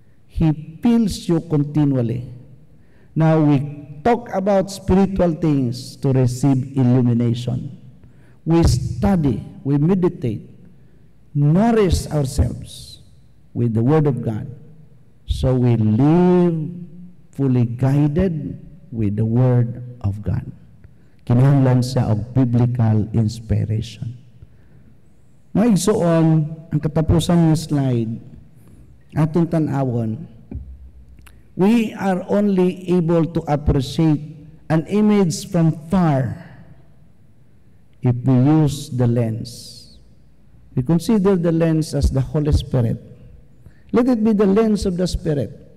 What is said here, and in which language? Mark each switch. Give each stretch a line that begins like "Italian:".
English: He fills you continually. Now we talk about spiritual things to receive illumination. We study, we meditate, nourish ourselves with the Word of God. So we live fully guided with the Word of God.
Cebuano: Kinahanglan siya og
English: biblical inspiration.
Cebuano: Maigsuon ang katapusan ng slide atong tan-awon.
English: We are only able to appreciate an image from far if we use the lens. We consider the lens as the Holy Spirit. Let it be the lens of the Spirit.